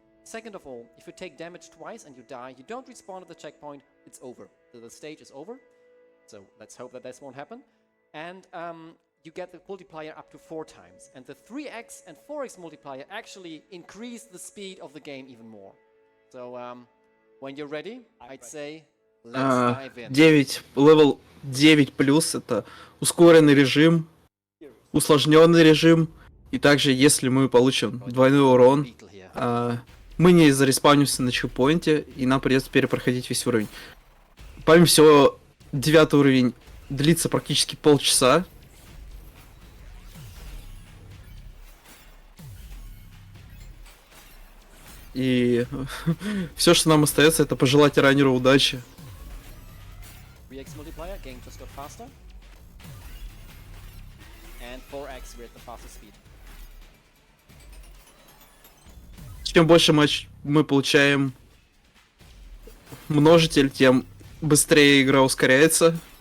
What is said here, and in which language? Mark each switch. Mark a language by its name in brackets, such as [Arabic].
[English] Second of all, if you take damage twice and you die, you don't respawn at the checkpoint, it's over. So the stage is over. So let's hope that this won't happen. And you get the multiplier up to 4 times. And the 3x and 4x multiplier actually increase the speed of the game even more. So when you're ready, I'd say let's dive in. [Russian] 9, левел 9+, это ускоренный режим, усложненный режим, и также, если мы получим двойной урон, [English] Beetle here. [Russian] мы не зареспаунимся на чекпоинте, и нам придется перепроходить весь уровень. Помимо всего, 9 уровень длится практически полчаса. И все, что нам остается, это пожелать раннеру удачи. [English] 3x multiplier, game just got faster. And 4x, we're at the fastest speed. [Russian] Чем больше мы получаем множитель, тем быстрее игра ускоряется.